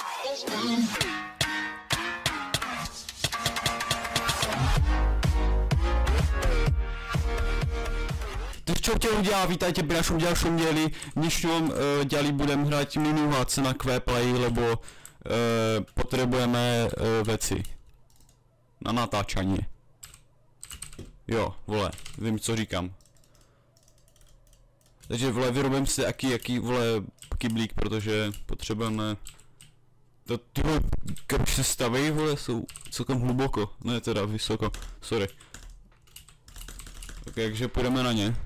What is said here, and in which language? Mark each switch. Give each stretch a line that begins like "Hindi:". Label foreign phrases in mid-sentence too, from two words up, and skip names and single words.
Slovak: Tak čo tě udělá, vítajte pri našom ďalšom dieli. V dnešnom dieli budem hrať minuhac na Qplay, lebo potrebujeme veci na natáčanie.
Czech: Jo, vole, vím co říkám. Takže vole, vyrobím si jaký vole kyblík, protože potřebujeme. To ty vole, když se staví, vole, jsou celkem hluboko, ne teda vysoko, sorry. Tak takže půjdeme na ně.